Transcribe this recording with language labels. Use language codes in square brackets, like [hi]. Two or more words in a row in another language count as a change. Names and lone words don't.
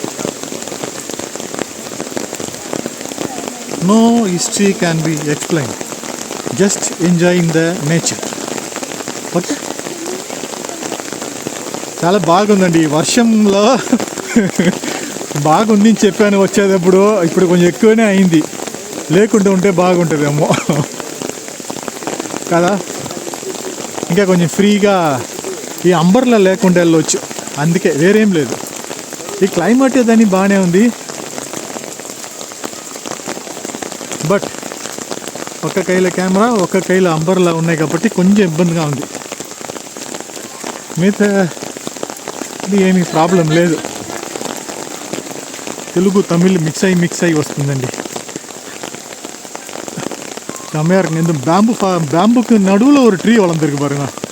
[en] No history can be explained, just enjoying the nature. [te] ఓకే చాలా బాగుందండి వర్షంలో బాగుంది అని చెప్పాను వచ్చేటప్పుడు ఇప్పుడు కొంచెం ఎక్కువనే అయింది లేకుంటే ఉంటే బాగుంటుందేమో కదా ఇంకా కొంచెం ఫ్రీగా ఈ అంబర్లా లేకుండా వెళ్ళొచ్చు అందుకే వేరేం లేదు ఈ క్లైమేట్ దాన్ని బాగానే ఉంది బట్ ఒక కైలో కెమెరా ఒక కైలో అంబర్లా ఉన్నాయి కాబట్టి కొంచెం ఇబ్బందిగా ఉంది మిగతా ఇది ఏమీ ప్రాబ్లం లేదు తెలుగు తమిళ్ మిక్స్ అయ్యి వస్తుందండి [ta] செம்மையாக இருக்குங்க இந்த பேம்புக்கு நடுவில் ஒரு ட்ரீ வளர்ந்துருக்கு பாருங்க